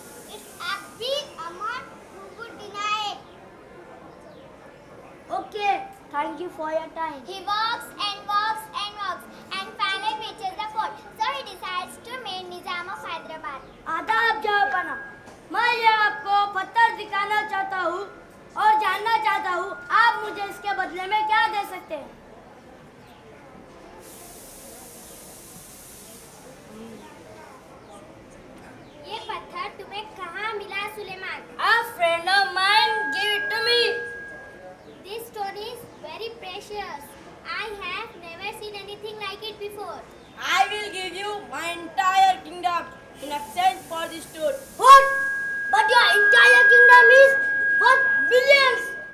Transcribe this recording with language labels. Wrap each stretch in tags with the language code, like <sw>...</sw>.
<en>It's a big amount. Who would deny it? Okay, thank you for your time. He walks and walks and walks and finally reaches the fort. So he decides to meet Nizam of Hyderabad.</en> <hi>आदाब जहाँ मैं ये आपको आपको पत्थर दिखाना चाहता हूँ और जानना चाहता हूँ आप मुझे इसके बदले में क्या दे सकते हैं। ये पत्थर तुम्हें कहाँ मिला Suleman?</hi> <en>A friend of mine gave it to me. This stone is very precious. I have never seen anything like it before. I will give you my entire kingdom in exchange for this stone. What? But your entire kingdom is worth billions.</en>